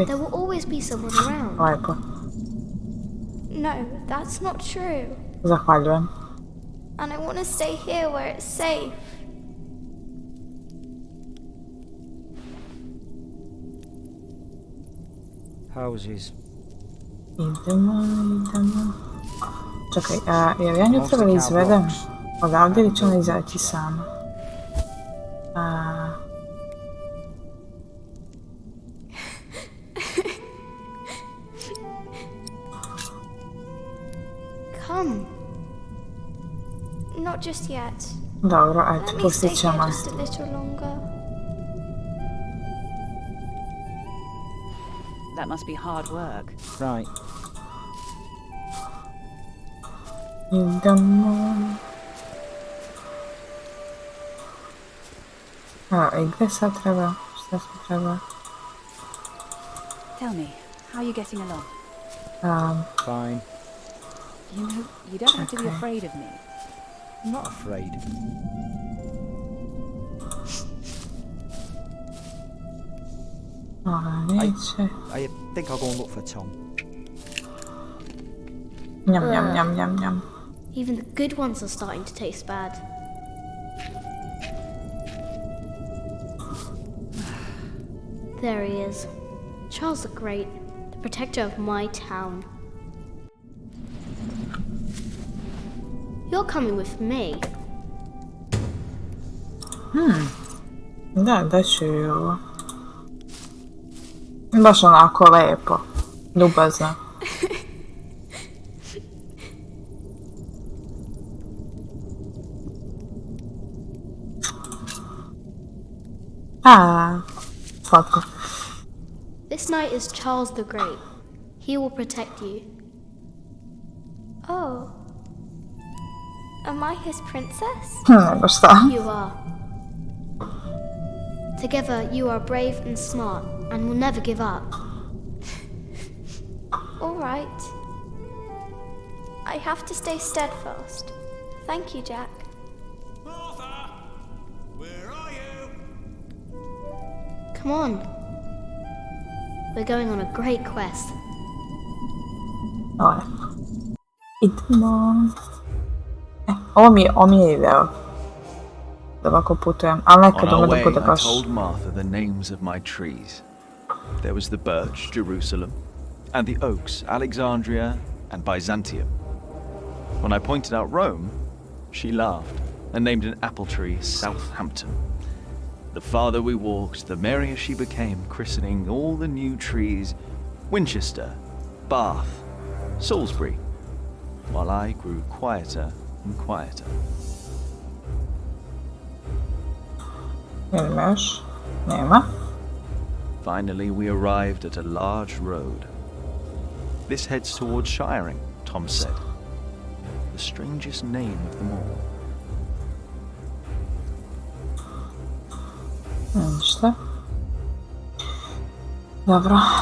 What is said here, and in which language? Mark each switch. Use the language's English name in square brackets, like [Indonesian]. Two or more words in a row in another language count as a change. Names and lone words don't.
[English] There will always be someone around. [Serbian] Lepo. [English] No, that's not true. [Serbian] Zahvaljujem. [English] And I want to stay here where it's safe. Houses. [Serbian] Idemo. Čekaj, jel ja nju treba da izvedem odavdje ili će ona izaći sama? [English] Come. Not just yet. [Serbian] Dobro, ajde, [English] Let me stay [Serbian] pustit [English] here [Serbian] ćemo. [English] just a little longer. That must be hard work. Right. [Serbian] Idemo. I gdje sad treba? Šta sad treba? [English] Tell me, how are you getting along? Fine. You know, you don't have to be afraid of me. I'm not afraid. I think I'll go and look for Tom. Yum, yum, yum, yum, yum. Even the good ones are starting to taste bad. There he is. Charles the Great, the protector of my town. You're coming with me. [Serbian] Da ću i ovo. Baš onako lepo. Ljubazno. Slatko. [English] This knight is Charles the Great. He will protect you. Oh. Am I his princess? [Serbian] Nego šta? [English] You are. Together you are brave and smart and will never give up. All right. I have to stay steadfast. Thank you, Jack. Martha! Where are you? Come on. We're going on a great quest. [Serbian] Idemo. Ovo mi je ideo. Da ovako putujem, ali nekad [English] On our [Serbian] ume da [English] way, [Serbian] bude [English] I [Serbian] baš... [English] told Martha the names of my trees. There was the birch, Jerusalem, and the oaks, Alexandria and Byzantium. When I pointed out Rome, she laughed and named an apple tree Southampton. The farther we walked, the merrier she became, christening all the new trees Winchester, Bath, Salisbury, while I grew quieter and quieter. [Serbian] Još? Nema? [English] Finally, we arrived at a large road. This heads towards Shiring, Tom said. The strangest name of them all. [Serbian] Ništa. Dobro.